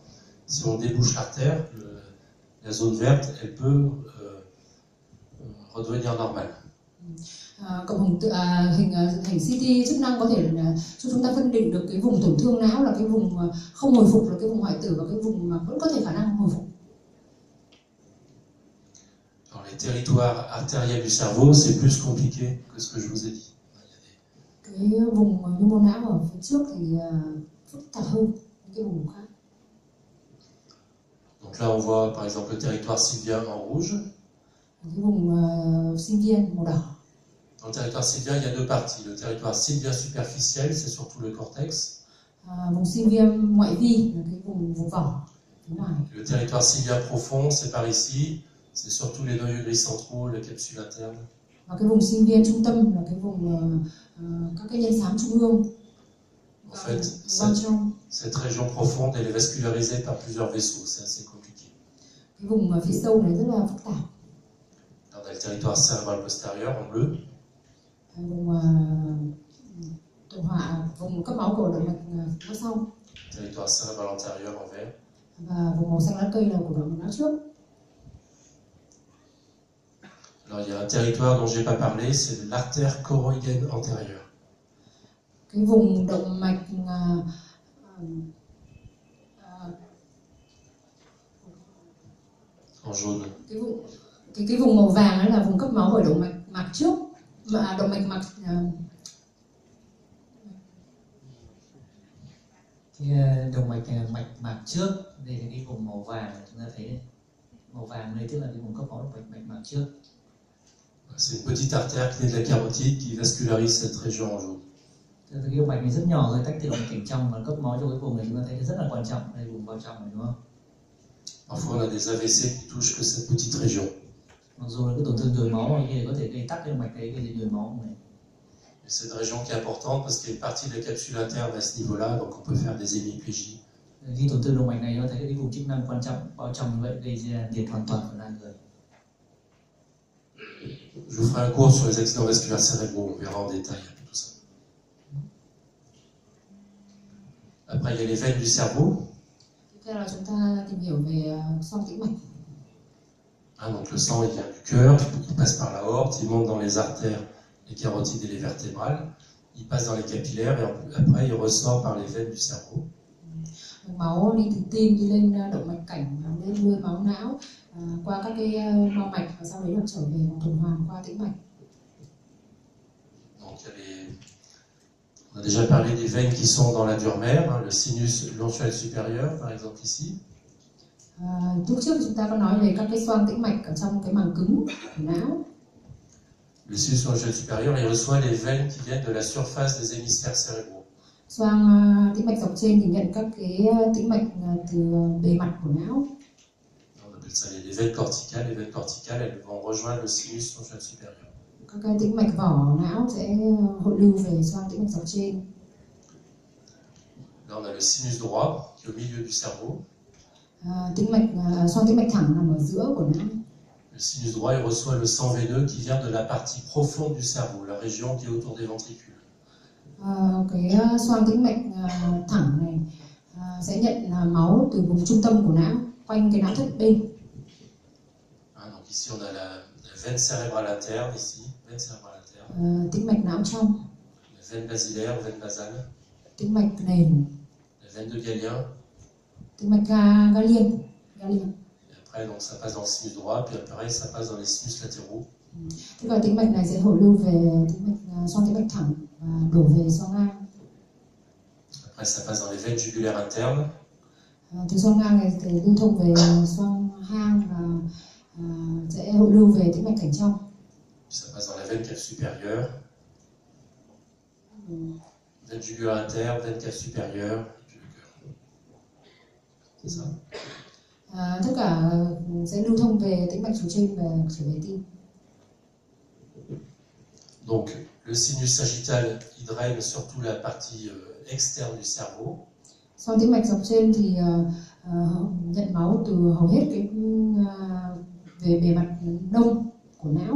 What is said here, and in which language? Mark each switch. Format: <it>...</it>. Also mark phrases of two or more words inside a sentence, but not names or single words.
<fr>Si on débouche l'artère, la zone verte, elle peut redevenir normale.</fr> <vi>Cộng hình CT chức năng có thể cho chúng ta phân định được cái vùng tổn thương não là cái vùng không hồi phục là cái vùng hoại tử và cái vùng mà vẫn có thể khả năng hồi phục.</vi> <fr>Dans les territoires artériels du cerveau, c'est plus compliqué que ce que je vous ai dit.</fr> <vi>Cái vùng nhu mô não ở phía trước thì phức tạp hơn những cái vùng khác.</vi> <fr>Donc là, on voit par exemple le territoire sylvien en rouge.</fr> <vi>Cái vùng sylvien màu đỏ.</vi> <fr>Dans le territoire sylvien, il y a deux parties. Le territoire sylvien superficiel, c'est surtout le cortex.</fr> <vi>Vùng sylvien ngoại vi là cái vùng vỏ phía ngoài.</vi> <fr>Le territoire sylvien profond, c'est par ici. C'est surtout les noyaux gris centraux, les capsules internes.</fr> <vi>Và cái vùng sylvien trung tâm là cái vùng các cái nhân xám trung ương.</vi> <fr>En fait, cette région profonde, elle est vascularisée par plusieurs vaisseaux. C'est assez compliqué.</fr> <vi>Cái vùng phía sâu này rất là phức tạp.</vi> <fr>On a le territoire cérébral postérieur en bleu.</fr> <vi>Vùng cấp máu của động mạch máu sau.</vi> <fr>Territoire cérébral antérieur en vert.</fr> <vi>Và vùng màu xanh lá cây là của động mạch não trước.</vi> <fr>Alors il y a un territoire dont j'ai pas parlé, c'est l'artère choroïdienne antérieure.</fr> <vi>Cái vùng động mạch</vi> <fr>en jaune.</fr> <vi>Cái vùng màu vàng ấy là vùng cấp máu bởi động mạch trước và động mạch cái động mạch trước. Đây là cái vùng màu vàng chúng ta thấy màu vàng đây tức là cái vùng cấp máu động mạch trước.</vi> <fr>C'est une petite artère qui est de la carotide qui vascularise cette région en jaune.</fr> <vi>Cái động mạch này rất nhỏ rồi, tách từ động mạch cảnh trong và cấp máu cho cái vùng này chúng ta thấy rất là quan trọng, đây vùng bao trong này đúng không?</vi> <fr>Parfois on a des AVC qui touchent que cette petite région.</fr> <vi>Mặc dù là cái tổn thương nhồi máu này có thể gây tắc cái động mạch đấy, gây nhồi máu này.</vi> <fr>C'est une région qui est importante parce qu'il y a une partie de la capsule interne à ce niveau-là, donc on peut faire des hémiplégies.</fr> <vi>Khi tổn thương động mạch này chúng ta thấy cái vùng chức năng quan trọng bao trong như vậy gây ra liệt hoàn toàn ở người.</vi> <fr>Je vous ferai un cours sur les accidents vasculaires cérébraux, on verra en détail tout ça. Après, il y a les veines du cerveau.</fr> <vi>Tiếp theo là chúng ta tìm hiểu về xoang tĩnh mạch.</vi> <fr>Donc le sang il vient du cœur, il passe par la aorte, il monte dans les artères, les carotides et les vertébrales, il passe dans les capillaires et après il ressort par les veines du cerveau.</fr> <vi>Máu đi từ tim đi lên động mạch cảnh, lên nuôi máu não qua các cái mao mạch và sau đấy là trở về tuần hoàn qua tĩnh mạch.</vi> <fr>Donc on a déjà parlé des veines qui sont dans la dure mère, le sinus longual supérieur par exemple ici.</fr> <vi>Lúc trước chúng ta có nói về các cái xoang tĩnh mạch ở trong cái màng cứng của não.</vi> <fr>Le sinus longual supérieur, il reçoit les veines qui viennent de la surface des hémisphères cérébraux.</fr> <vi>Xoang tĩnh mạch dọc trên thì nhận các cái tĩnh mạch từ bề mặt của não.</vi> <fr>On appelle ça les veines corticales. Les veines corticales, elles vont rejoindre le sinus longual supérieur.</fr> <vi>Các cái tĩnh mạch vỏ não sẽ hội lưu về xoang tĩnh mạch dọc trên.</vi> <fr>Là, on a le sinus droit qui est au milieu du cerveau.</fr> <vi>Xoang tĩnh mạch thẳng nằm ở giữa của não.</vi> <fr>Le sinus droit, il reçoit le sang veineux qui vient de la partie profonde du cerveau, la région qui est autour des ventricules.</fr> <vi>Cái xoang tĩnh mạch thẳng này sẽ nhận máu từ vùng trung tâm của não, quanh cái não thất bên.</vi> <fr>Donc ici on a la veine cérébrale interne, ici, veine cérébrale interne.</fr> <vi>Tĩnh mạch não trong.</vi> <fr>La veine basilaire, veine basale.</fr> <vi>Tĩnh mạch nền.</vi> <fr>La veine de Galien.</fr> <vi>Tĩnh mạch Galien.</vi> <fr>Et après donc ça passe dans le sinus droit, puis après ça passe dans les sinus latéraux.</fr> <vi>Thế và tĩnh mạch này sẽ hội lưu về xoang tĩnh mạch thẳng và đổ về xoang ngang.</vi> <fr>Après ça passe dans les veines jugulaires internes.</fr> <vi>Từ xoang ngang này thì lưu thông về xoang hang và sẽ hội lưu về tĩnh mạch cảnh trong.</vi> <fr>Ça passe dans la veine cave supérieure. Veine jugulaire interne, veine cave supérieure, puis le cœur. C'est ça.</fr> <vi>Tất cả sẽ lưu thông về tĩnh mạch chủ trên và trở về tim.</vi> <fr>Donc, le sinus sagittal, il draine surtout la partie externe du cerveau.</fr> <vi>Xoang tĩnh mạch dọc trên thì nhận máu từ hầu hết cái về bề mặt đông của não.</vi>